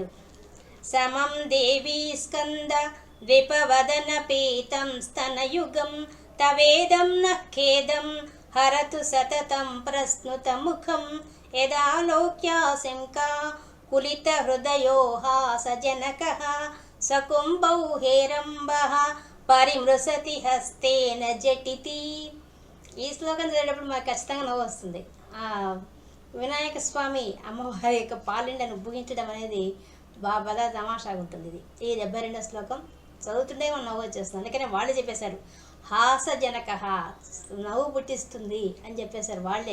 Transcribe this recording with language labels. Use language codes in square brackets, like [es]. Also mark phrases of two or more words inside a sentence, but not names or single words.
[sa] समं देवी स्कन्द द्विपवदनपीतं स्तनयुगं तवेदं नः खेदं हरतु सततं प्रस्नुतमुखं यदालोक्याशङ्का कुलितहृदयो हासजनकः सकुम्भौ हेरम्बः परिमृशति हस्तेन झटिति. [te] ఈ శ్లోకం చదివేటప్పుడు మాకు ఖచ్చితంగా నవ్వు వస్తుంది. వినాయక స్వామి అమ్మవారి యొక్క పాలిండను భూగించడం అనేది బాగా తమాషాగా ఉంటుంది. ఈ 72వ శ్లోకం చదువుతుంటే మనం నవ్వు వచ్చేస్తుంది. అందుకనే వాళ్ళు చెప్పేశారు హాసజనక, నవ్వు పుట్టిస్తుంది అని చెప్పేశారు వాళ్ళే.